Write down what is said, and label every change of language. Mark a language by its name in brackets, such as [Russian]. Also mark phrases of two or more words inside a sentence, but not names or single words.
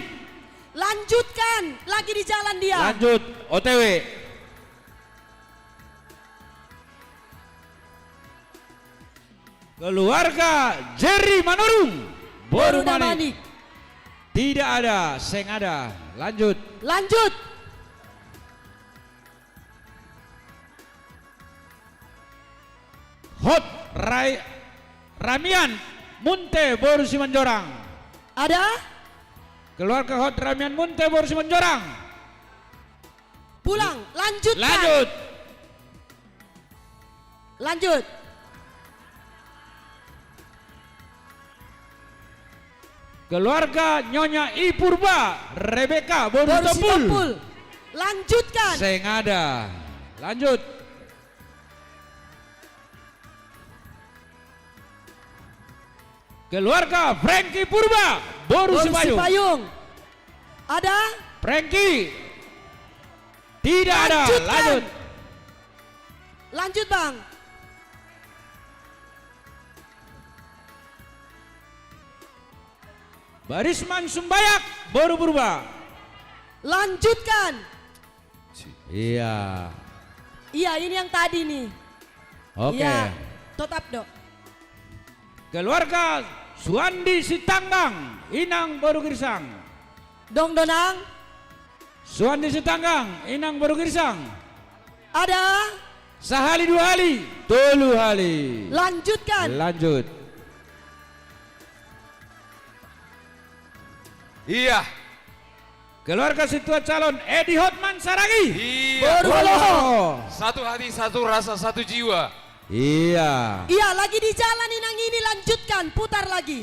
[Indonesian] Lanjutkan. Lagi di jalan dia. Lanjut OTW. Keluarga Jerry Manurung Boru Boru Manik. Damanik. Tidak ada, seng ada. Lanjut. Lanjut. Hot Ramian Munte Boru Simanjorang. Ada? Keluarga Hot Ramian Munte Boru Simanjorang. Pulang. Lanjutkan. Lanjut. Lanjut. Keluarga Nyonya I Purba Rebecca Boru Boru Tompul. Sitompul. Lanjutkan. Seng ada. Lanjut. Keluarga Frankie Purba Boru Boru Sipayung. Sipayung. Ada? Frankie. Tidak ada. Lanjutkan. Lanjut. Lanjut Bang. Barisman Sumbayak Boru Purba. Lanjutkan. Iya. Iya ini yang tadi nih. Oke. Iya. Tetap dok. Keluarga Suandi Sitanggang Inang Boru Girsang. Dong Donang. Suandi Sitanggang Inang Boru Girsang. Ada? [Batak Toba] Sehali dua hali. Tolu hali. [Indonesian] Lanjutkan. Lanjut. Iya. Keluarga Situa calon Edi Hotman Saragi. Iya. Bolo. Satu hati, satu rasa, satu jiwa. Iya. Iya, lagi di jalan Inang ini, lanjutkan, putar lagi.